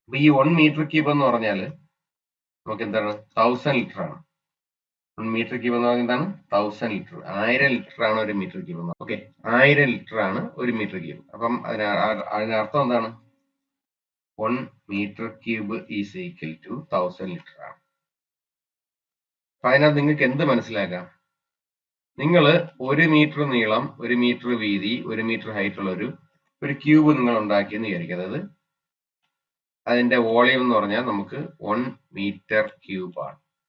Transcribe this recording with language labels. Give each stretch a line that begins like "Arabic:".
Malayalam: അപ്പൊ ഈ 1 metre cube എന്ന് പറഞ്ഞാല് നമുക്ക് എന്താണ്? 1000 ലിറ്റർ ആണ്. 1 മീറ്റർ ക്യൂബ് എന്ന് പറഞ്ഞാൽ എന്താണ്? 1000 ലിറ്റർ. 1000 ലിറ്റർ ആണ് ഒരു മീറ്റർ ക്യൂബ്. ഓക്കെ, 1000 ലിറ്റർ ആണ് ഒരു മീറ്റർ ക്യൂബ്. അപ്പം അതിനർത്ഥം എന്താണ്?
English: 1 meter cube is equal to 1000 litre
Malayalam: ആണ്. അപ്പൊ അതിനകത്ത് നിങ്ങൾക്ക് എന്ത് മനസ്സിലാക്കാം? നിങ്ങൾ 1 മീറ്റർ നീളം, 1 മീറ്റർ വീതി, 1 മീറ്റർ ഹൈറ്റ് ഉള്ള ഒരു ക്യൂബ് നിങ്ങൾ ഉണ്ടാക്കിയെന്ന് വിചാരിക്കുക. അതായത് അതിന്റെ വോളിയം എന്ന് പറഞ്ഞാൽ നമുക്ക് 1 മീറ്റർ ക്യൂബ് ആണ്.